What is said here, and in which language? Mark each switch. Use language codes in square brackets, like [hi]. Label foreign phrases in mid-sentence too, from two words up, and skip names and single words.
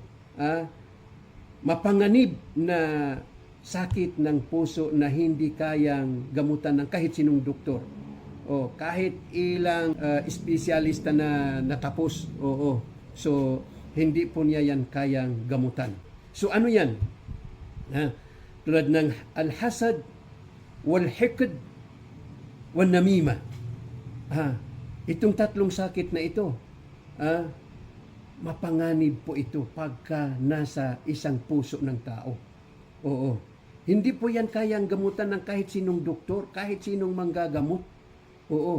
[tl] Mapanganib na sakit ng puso na hindi kayang gamutan ng kahit sinong doktor. O kahit ilang espesyalista na natapos. Oo. So, hindi po niya yan kayang gamutan. So, ano yan? Tulad ng [ar] الحسد والحقد والنميمة. [tl] Itong tatlong sakit na ito, mapanganib po ito pagka nasa isang puso ng tao. Oo. Hindi po yan kayang gamutan ng kahit sinong doktor, kahit sinong manggagamot. Oo.